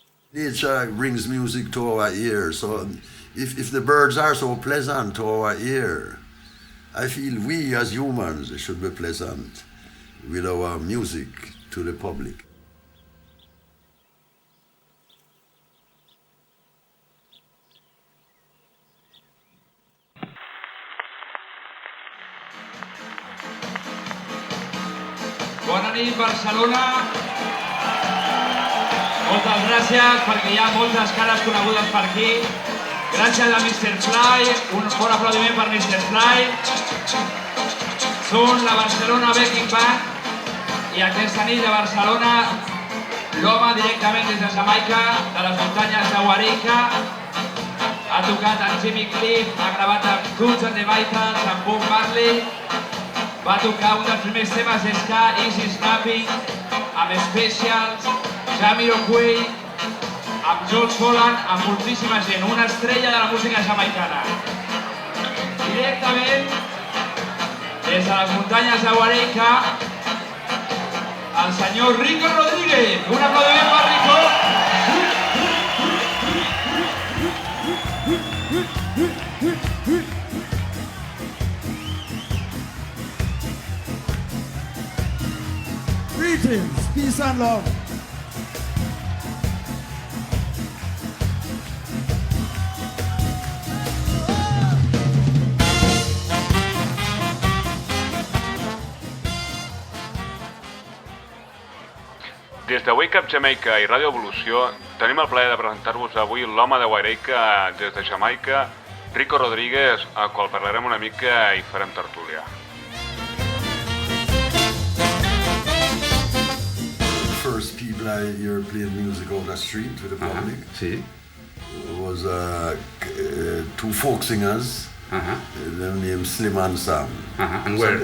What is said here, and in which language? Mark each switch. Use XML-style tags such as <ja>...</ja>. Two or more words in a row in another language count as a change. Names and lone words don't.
<en>Nature brings music to our ear, so if the birds are so pleasant to our ear, I feel we as humans should be pleasant with our music to the public.</en> <ca>Bona nit, Barcelona. Moltes gràcies, perquè hi ha moltes cares conegudes per aquí. Gràcies a Mr. Fly, un bon aplaudiment per Mr. Fly. Són la Barcelona Backing Band i aquesta nit de Barcelona l'home directament des de Jamaica, de les muntanyes de Wareika. Ha tocat amb Jimmy Cliff, ha gravat amb</ca> <en>Guns and the Vitals,</en> <ca>amb Bob Marley. Va tocar un dels primers temes d'Ska,</ca> <en>Easy Snapping,</en> <ca>amb Specials, Jamiroquai, amb George Holland, amb moltíssima gent, una estrella de la música jamaicana. Directament, des de les muntanyes de Wareika, el senyor Rico Rodriguez. Un aplaudiment per Rico.</ca> <en>Greetings, peace and love.</en> <ca>Des de</ca> <en>Wake Up Jamaica</en> <ca>i Ràdio Evolució tenim el plaer de presentar-vos avui l'home de Wareika des de Jamaica, Rico Rodriguez, al qual parlarem una mica i farem tertúlia.</ca> <en>First people I hear playing music on the street with the public was two folk singers. Their name Slim and Sam. And where?</en>